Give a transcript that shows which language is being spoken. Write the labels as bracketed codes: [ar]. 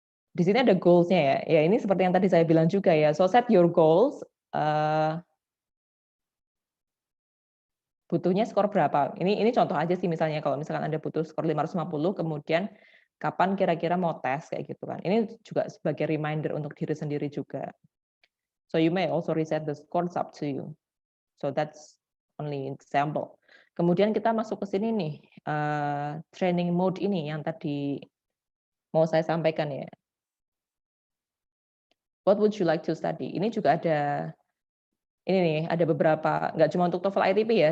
[id] Di sini ada goals-nya ya. Ya, ini seperti yang tadi saya bilang juga ya. [en] So set your goals. [id] Butuhnya skor berapa? Ini contoh aja sih, misalnya kalau misalkan Anda butuh skor 550, kemudian kapan kira-kira mau tes kayak gitu kan. Ini juga sebagai reminder untuk diri sendiri juga. [en] So you may also reset the scores up to you. So that's only example. [id] Kemudian kita masuk ke sini nih, training mode ini yang tadi mau saya sampaikan ya. [en] What would you like to study? [id] Ini juga ada ini nih, ada beberapa, nggak cuma untuk TOEFL ITP ya.